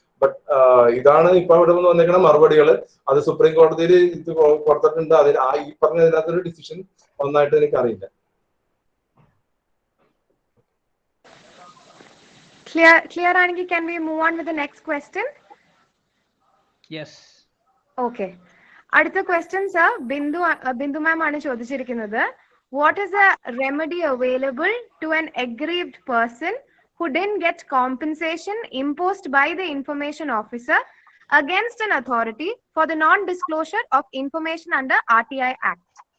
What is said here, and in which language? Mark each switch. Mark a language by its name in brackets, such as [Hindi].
[Malayalam] But ഇതാണ് ഇപ്പൊ ഇവിടെ നിന്ന് വന്നേക്കുന്ന മറുപടികൾ. അത് സുപ്രീം കോടതിയിൽ ഇത് കൊടുത്തിട്ടുണ്ട്. അതിൽ ഈ പറഞ്ഞതിനകത്തൊരു ഡിസിഷൻ ഒന്നായിട്ട് എനിക്ക് അറിയില്ല. Clear ആണെങ്കിൽ [English] can we move on with the next question? Yes. Okay. [Malayalam] അടുത്ത ക്വസ്റ്റ്യൻ സർ ബിന്ദു മാം ആണ് ചോദിച്ചിരിക്കുന്നത്. [English] What is the remedy available to an aggrieved person who didn't get compensation imposed by the information officer against an authority for the non-disclosure of information under RTI Act?